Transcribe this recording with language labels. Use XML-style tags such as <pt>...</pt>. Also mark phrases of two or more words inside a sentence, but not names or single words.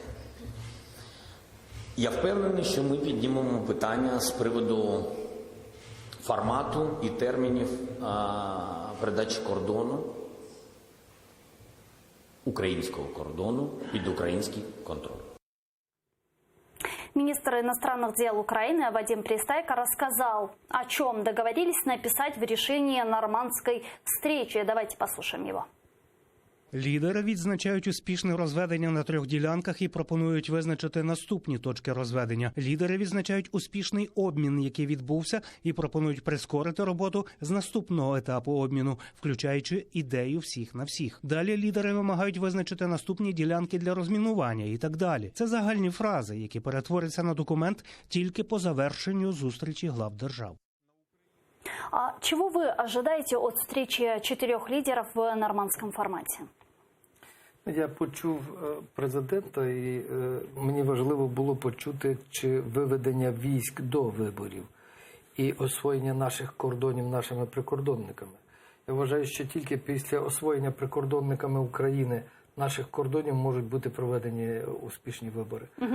<uk>Я впевнений, що ми піднімемо питання з приводу формату і термінів передачі кордону, українського кордону під український контроль.</uk> <ru>Министр иностранных дел Украины Вадим Пристайко рассказал, о чем договорились написать в решении нормандской встречи. Давайте послушаем его.</ru> <uk>Лідери відзначають успішне розведення на 3 ділянках і пропонують визначити наступні точки розведення. Лідери відзначають успішний обмін, який відбувся, і пропонують прискорити роботу з наступного етапу обміну, включаючи ідею всіх на всіх. Далі лідери вимагають визначити наступні ділянки для розмінування і так далі. Це загальні фрази, які перетворяться на документ тільки по завершенню зустрічі глав держав.</uk> <ru>А чего вы ожидаете от встречи 4 лидеров в нормандском формате?</ru> <uk>Я почув президента, і мені важливо було почути, чи виведення військ до виборів і освоєння наших кордонів нашими прикордонниками. Я вважаю, що тільки після освоєння прикордонниками України наших кордонів можуть бути проведені успішні вибори.</uk>